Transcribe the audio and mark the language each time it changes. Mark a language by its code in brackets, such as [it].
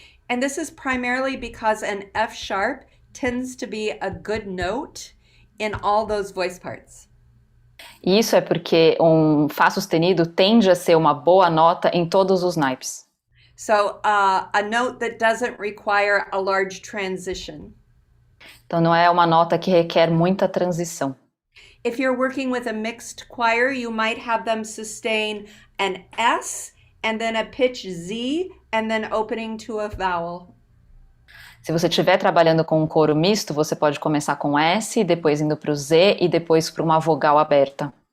[en] And this is primarily because an F sharp tends to be a good note in all those voice parts. [pt] E isso é porque um Fá sustenido tende a ser uma boa nota em todos os naipes. [en] So a note that doesn't require a large transition. [pt] Então não é uma nota que requer muita transição. [en] If you're working with a mixed choir, you might have them sustain an S and then a pitch Z and then opening to a vowel. [pt] Se você estiver trabalhando com um coro misto, você pode começar com S, depois indo para o Z e depois para uma vogal aberta.